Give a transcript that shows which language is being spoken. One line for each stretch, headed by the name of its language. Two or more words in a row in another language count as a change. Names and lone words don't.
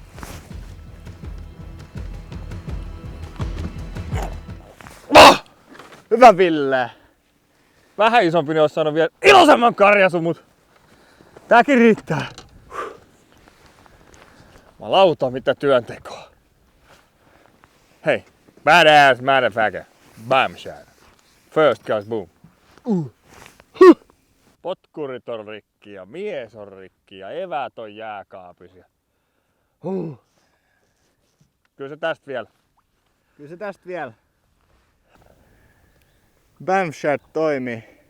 Finnish: Oh! Hyvä Ville! Vähän isompi, niin ois saanut vielä iloisemman karjasun, mut tääkin riittää. Malauta mitä työntekoa. Hei,
English: badass motherfucker. Bam shot. First cast boom.
Finnish: Potkurit on rikki ja mies on rikki ja eväät on jääkaapisia. Kyllä se tästä vielä. Kyllä se tästä vielä.
English: Bam shot
Finnish: toimii.